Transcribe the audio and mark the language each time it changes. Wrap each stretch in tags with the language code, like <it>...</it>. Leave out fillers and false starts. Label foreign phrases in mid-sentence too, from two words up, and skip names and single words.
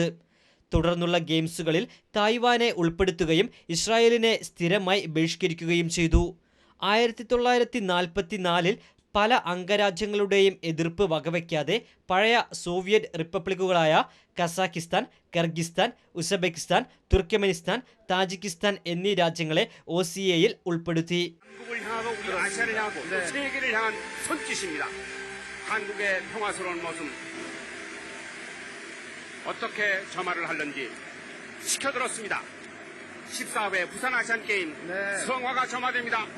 <ml>തുടർന്നുള്ള ഗെയിംസുകളിൽ തായ്വാനെ ഉൾപ്പെടുത്തുകയും ഇസ്രായേലിനെ സ്ഥിരമായി ബഹിഷ്കരിക്കുകയും ചെയ്തു. 1944-ൽ പല അംഗരാജ്യങ്ങളുടെയും എതിർപ്പ് വകവയ്ക്കാതെ പഴയ സോവിയറ്റ് റിപ്പബ്ലിക്കുകളായ കസാഖിസ്ഥാൻ, കിർഗിസ്ഥാൻ, ഉസ്ബെക്കിസ്ഥാൻ, തുർക്ക്മെനിസ്ഥാൻ, താജിക്കിസ്ഥാൻ എന്നീ രാജ്യങ്ങളെ OCAയിൽ ഉൾപ്പെടുത്തി.</ml> <ko>한국을 향하고 우리 아시아를 향하고 세계를 향한 손짓입니다. 한국의 평화스러운 모습 어떻게 점화를 하는지 시켜들었습니다. 14회 부산 아시안 게임 성화가 점화됩니다.</ko>